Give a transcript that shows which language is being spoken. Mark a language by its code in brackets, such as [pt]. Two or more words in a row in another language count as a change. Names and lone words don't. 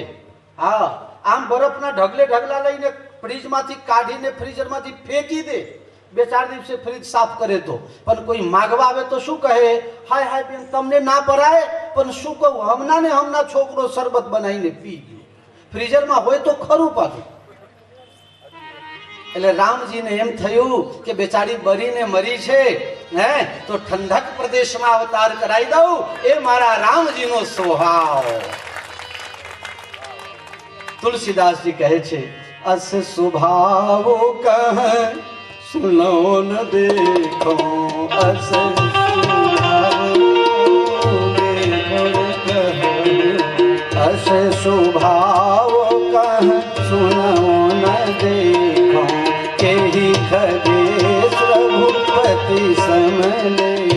[gu] હા, આમ બરફના ઢગલે ઢગલા લઈને ફ્રીજમાંથી કાઢીને ફ્રીઝરમાંથી ફેંકી દે, 2-4 દિવસે ફ્રીજ સાફ કરે તો પણ કોઈ માગવા આવે તો શું કહે, હાય હાય બેન તમને ના પરાય પણ શું કહું, હમણાં ને હમણાં છોકરો શરબત બનાવીને પી ગયો, ફ્રીઝરમાં હોય તો ખરું પાછું। એટલે રામજીને એમ થયું કે બેચારી બરીને મરી છે હે તો ઠંડક પ્રદેશમાં અવતાર કરાવી દઉં, એ મારા રામજીનો સ્વભાવ। તુલસીદાસ જી કહે છે, [hi] अस स्वभाव कह सुनो न देखो, अस अस स्वभाव कह सुनो न देखो, केहि खगेश रघुपति समले।